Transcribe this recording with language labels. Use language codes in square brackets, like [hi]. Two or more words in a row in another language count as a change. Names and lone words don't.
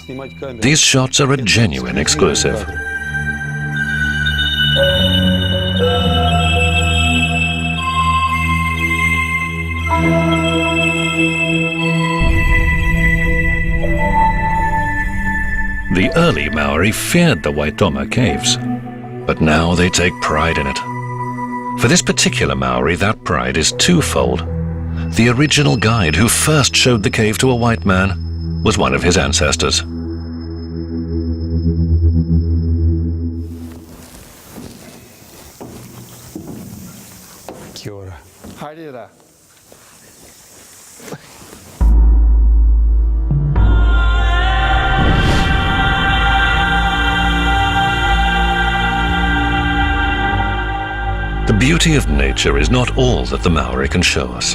[en] These shots are a genuine exclusive. The early Maori feared the Waitoma caves, but now they take pride in it. For this particular Maori, that pride is twofold. The original guide who first showed the cave to a white man was one of his ancestors. [mi] Kia ora. Haere. [en] The beauty of nature is not all that the Maori can show us.